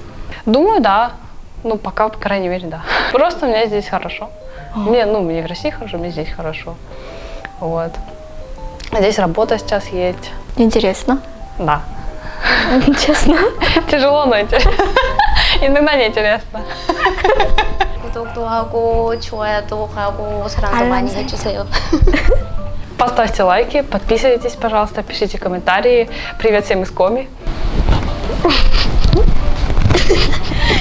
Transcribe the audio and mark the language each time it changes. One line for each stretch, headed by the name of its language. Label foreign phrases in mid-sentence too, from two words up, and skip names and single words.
Russian: Думаю, да. Пока, по крайней мере, да. Просто мне здесь хорошо. Мне в России хорошо, мне здесь хорошо. Вот. Здесь работа сейчас есть. Интересно. Да. Честно. Тяжело, но интересно. Иногда неинтересно.
Korean: 구독도 하고 좋아요도 하고 사랑도 많이 해주세요.
Russian: Поставьте лайки, подписывайтесь, пожалуйста, пишите комментарии. Привет всем из Коми.